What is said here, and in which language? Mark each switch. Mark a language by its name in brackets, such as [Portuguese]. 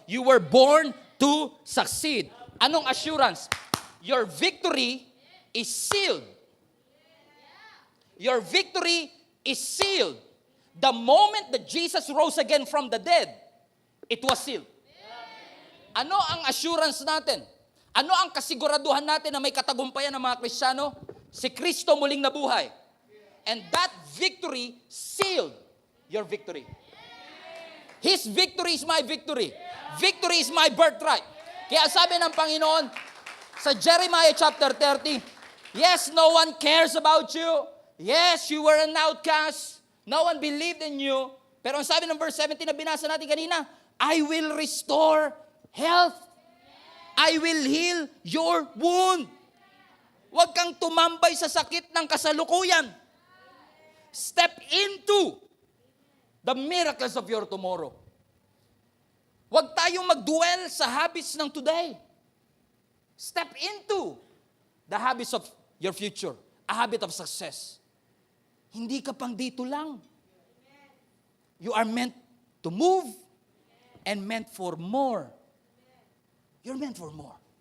[English] You were born to succeed. Anong assurance? Your victory is sealed. Your victory is sealed. The moment that Jesus rose again from the dead, it was sealed. [Filipino] Ano ang assurance natin? Ano ang kasiguraduhan natin na may katagumpayan ng mga Kristiyano? Si Kristo muling nabuhay. [English] And that victory sealed your victory. His victory is my victory. Victory is my birthright. [Filipino] Kaya sabi ng Panginoon sa Jeremiah chapter 30, yes, no one cares about you. [English] Yes, you were an outcast. No one believed in you. [Filipino] Pero ang sabi ng verse 17 na binasa natin kanina, I will restore health. [English] I will heal your wound. [Filipino] Huwag kang tumambay sa sakit ng kasalukuyan. [English] Step into the miracles of your tomorrow. [Filipino] Huwag tayong mag-dwell sa habits ng today. [English] Step into the habits of your future. A habit of success. Hindi ka pang dito lang. You are meant to move and meant for more. You're meant for more.